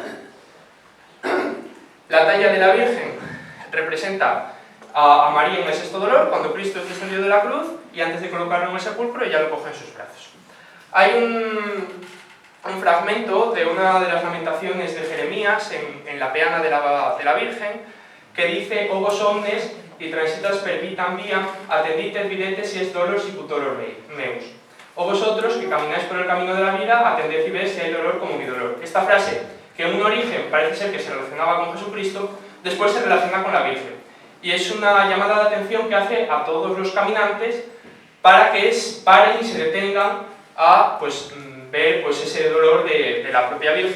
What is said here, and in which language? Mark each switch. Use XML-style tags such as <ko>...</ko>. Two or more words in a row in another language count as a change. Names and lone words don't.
<es>La talla de la Virgen representa a María en el sexto dolor, cuando Cristo es descendido de la cruz, y antes de colocarlo en el sepulcro, ella lo coge en sus brazos. Hay un fragmento de una de las lamentaciones de Jeremías en la peana de la Virgen, que dice:</es> <la>«O vos omnes, y transitas per vitam viam, atendite et videte si es dolor sicut dolor meus».</la> <es>O vosotros, que camináis por el camino de la vida, atended y ved si hay dolor como mi dolor. Esta frase, que en un origen parece ser que se relacionaba con Jesucristo, después se relaciona con la Virgen. Y es una llamada de atención que hace a todos los caminantes para que paren y se detengan a ver ese dolor de la propia Virgen.</es>